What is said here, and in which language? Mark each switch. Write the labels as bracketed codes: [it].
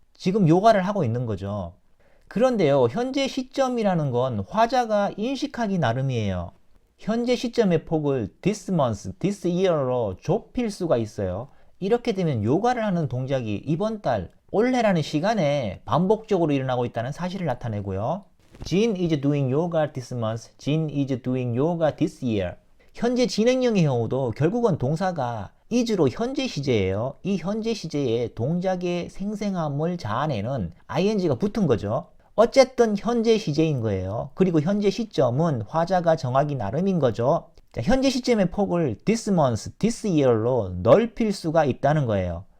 [ko] 지금 요가를 하고 있는 거죠. 그런데요, 현재 시점이라는 건 화자가 인식하기 나름이에요. 현재 시점의 폭을 this month, this year로 좁힐 수가 있어요. 이렇게 되면 요가를 하는 동작이 이번 달, 올해라는 시간에 반복적으로 일어나고 있다는 사실을 나타내고요. [en] Jean is doing yoga this month. Jean is doing yoga this year. [ko] 현재 진행형의 경우도 결국은 동사가 is로 현재 시제예요. 이 현재 시제에 동작의 생생함을 자아내는 ing가 붙은 거죠. 어쨌든 현재 시제인 거예요. 그리고 현재 시점은 화자가 정하기 나름인 거죠. 자, 현재 시점의 폭을 this month, this year로 넓힐 수가 있다는 거예요.